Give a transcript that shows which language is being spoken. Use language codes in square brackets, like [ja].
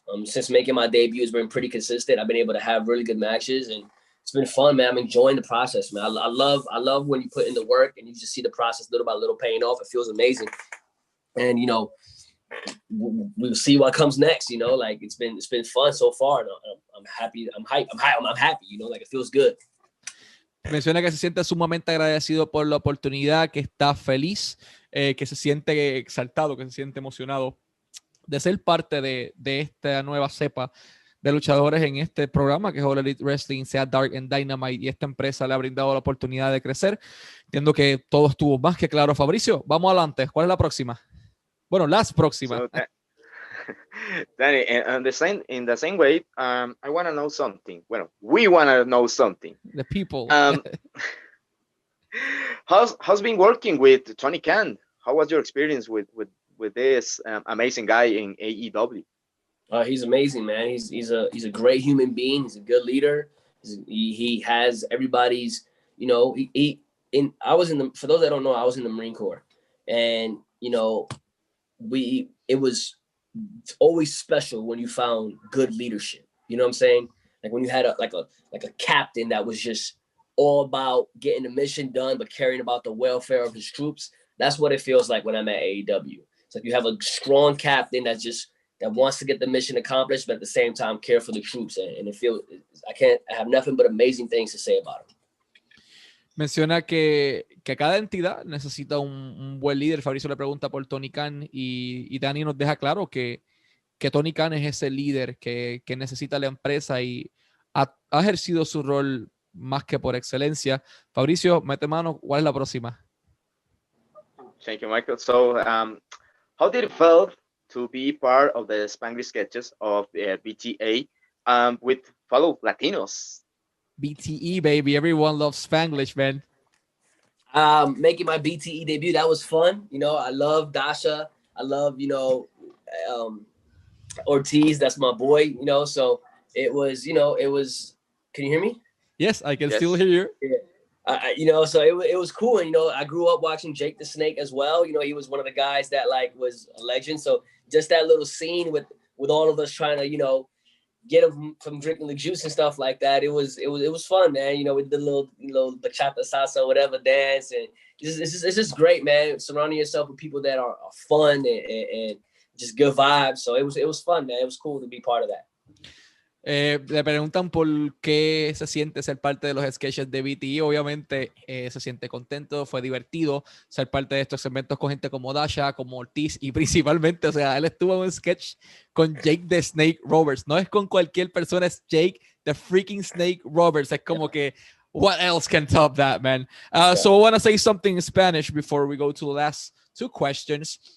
[en] Since making my debut, it's been pretty consistent. I've been able to have really good matches, and it's been fun, man. I'm enjoying the process, man. I love when you put in the work and you just see the process little by little paying off. It feels amazing, and you know, we'll see what comes next. You know, like it's been fun so far. And I'm happy. I'm happy. You know, like it feels good. Menciona que se siente sumamente agradecido por la oportunidad, que está feliz, que se siente exaltado, que se siente emocionado de ser parte de esta nueva cepa de luchadores en este programa que es All Elite Wrestling, sea Dark and Dynamite, y esta empresa le ha brindado la oportunidad de crecer. Entiendo que todo estuvo más que claro. Fabricio, vamos adelante. ¿Cuál es la próxima? Bueno, las próximas. So, Danny, in the same way, I want to know something. Well, we want to know something. The people. How's been working with Tony Khan? How was your experience with this amazing guy in AEW? He's amazing, man. He's a great human being. He's a good leader. He has everybody's, you know, for those that don't know, I was in the Marine Corps, and you know, it was always special when you found good leadership. You know what I'm saying? Like when you had a captain that was just all about getting the mission done, but caring about the welfare of his troops. That's what it feels like when I'm at AEW. It's like you have a strong captain that wants to get the mission accomplished, but at the same time care for the troops. And I have nothing but amazing things to say about him. [es] Menciona que cada entidad necesita un buen líder. Fabricio le pregunta por Tony Khan y Dani nos deja claro que Tony Khan es ese líder que necesita la empresa y ha ejercido su rol más que por excelencia. Fabricio, mete mano, ¿cuál es la próxima? [en] Thank you, Michael. So, how did it feel to be part of the Spanglish sketches of BTA with fellow Latinos? BTE, baby. Everyone loves Spanglish, man. Making my BTE debut, that was fun. You know, I love Dasha. I love, you know, Ortiz. That's my boy, you know. So it was, can you hear me? Yes, I can still hear you. Yeah. You know, so it was cool. And, you know, I grew up watching Jake the Snake as well. You know, he was one of the guys that like was a legend. So just that little scene with all of us trying to, you know, get him from drinking the juice and stuff like that. It was fun, man. You know, with the little, bachata salsa, whatever dance, and it's just great, man. Surrounding yourself with people that are fun and just good vibes. So it was fun, man. It was cool to be part of that. [es] Le preguntan por qué se siente ser parte de los sketches de BTE. Obviamente se siente contento, fue divertido ser parte de estos segmentos con gente como Dasha, como Ortiz y principalmente, o sea, él estuvo en un sketch con Jake the Snake Roberts. No es con cualquier persona, es Jake [en] the freaking Snake Roberts. [es] Es como que, [en] what else can top that, man? So I want to say something in Spanish before we go to the last two questions.